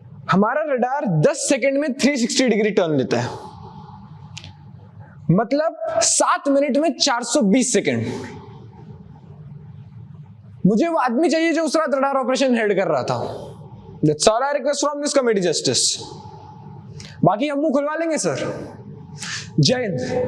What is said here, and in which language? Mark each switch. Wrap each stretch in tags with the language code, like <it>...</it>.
<hi>हमारा radar 10 second में 360 degree turn लेता है, मतलब 7 मिनट में 420 सेकंड। मुझे वो आदमी चाहिए जो उस रात रडार ऑपरेशन हेड कर रहा था।</hi> <en>That's all I request from this committee justice.</en> <hi>बाकी हम मुंह खुलवा लेंगे सर। जय हिंद।</hi>